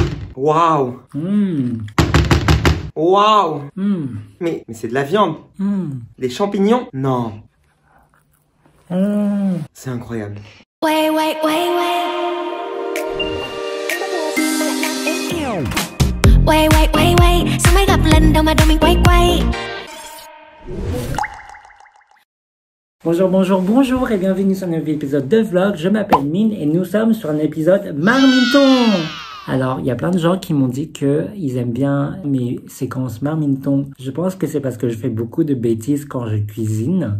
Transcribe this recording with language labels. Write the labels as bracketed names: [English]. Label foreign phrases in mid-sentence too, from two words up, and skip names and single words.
[French] Waouh. Waouh. Mais c'est de la viande. Des champignons? Non. C'est incroyable. Wait. [Vietnamese] Sao mới gặp lần đầu mà đôi mình quay. [French] Bonjour et bienvenue sur un nouvel épisode de vlog. Je m'appelle Mine et nous sommes sur un épisode Marmiton. Alors, il y a plein de gens qui m'ont dit qu'ils aiment bien mes séquences Marmiton. Je pense que c'est parce que je fais beaucoup de bêtises quand je cuisine.